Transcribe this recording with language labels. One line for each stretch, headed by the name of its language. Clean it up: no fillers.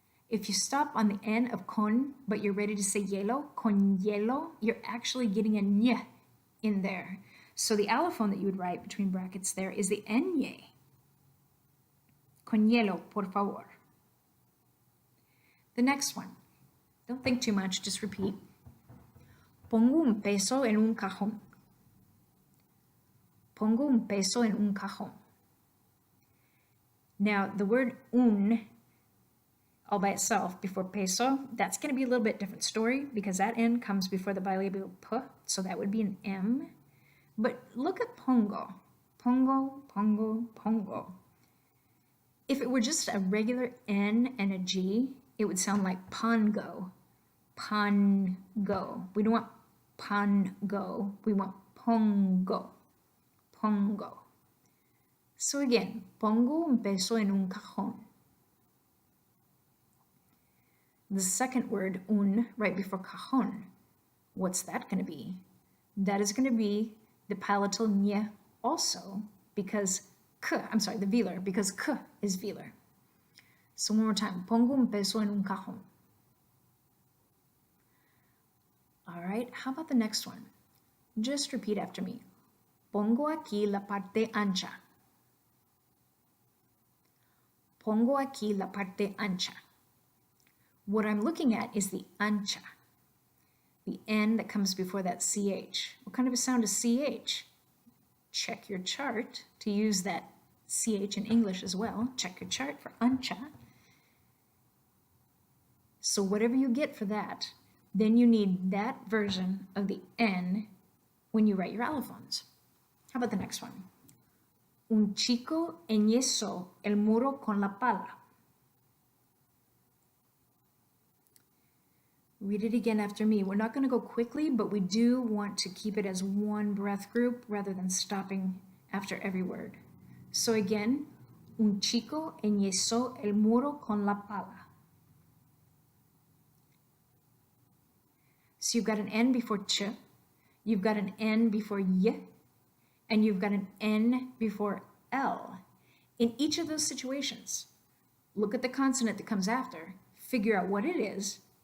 English: If you stop on the N of con, but you're ready to say hielo, con hielo, you're actually getting a ny in there. So the allophone that you would write between brackets there is the ny.
Spanish: Con hielo, por favor.
English: The next one. Don't think too much, just repeat.
Spanish: Pongo un peso en un cajón. Pongo un peso en un cajón.
English: Now, the word un, all by itself, before peso, that's going to be a little bit different story because that N comes before the bilabial P, so that would be an M. But look at pongo. Pongo, pongo, pongo. If it were just a regular N and a G, it would sound like pongo. Pongo. We don't want pongo. We want pongo. Pongo. So again,
Spanish: pongo un peso en un cajón.
English: The second word, un, right before cajón, what's that going to be? That is going to be the palatal ny also, because the velar, because k is velar. So one more time,
Spanish: pongo un peso en un cajón.
English: All right, how about the next one? Just repeat after me.
Spanish: Pongo aquí la parte ancha. Pongo aquí la parte ancha.
English: What I'm looking at is the ancha. the N that comes before that CH. What kind of a sound is CH? Check your chart to use that CH in English as well. Check your chart for ancha. So whatever you get for that, then you need that version of the N when you write your allophones. How about the next one?
Spanish: Un chico enyesó el muro con la pala.
English: Read it again after me. We're not going to go quickly, but we do want to keep it as one breath group rather than stopping after every word. So again,
Spanish: un chico enyesó el muro con la pala.
English: So you've got an N before ch, you've got an N before y, and you've got an N before L. In each of those situations, look at the consonant that comes after, figure out what it is.